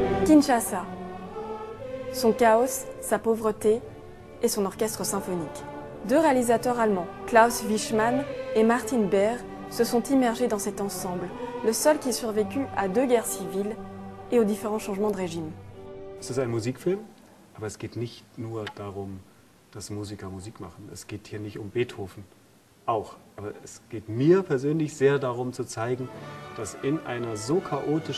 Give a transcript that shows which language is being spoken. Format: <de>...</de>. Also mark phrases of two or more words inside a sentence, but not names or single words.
<fr>Kinshasa. Son chaos, sa pauvreté et son orchestre symphonique. Deux réalisateurs allemands, Klaus Wichmann et Martin Beer, se sont immergés dans cet ensemble, le seul qui ait survécu à 2 guerres civiles et aux différents changements de régime.</fr> <de>Es ist ein Musikfilm, aber es geht nicht nur darum, dass Musiker Musik machen. Es geht hier nicht um Beethoven, auch. Aber es geht mir persönlich sehr darum zu zeigen, dass in einer so chaotischen...</de>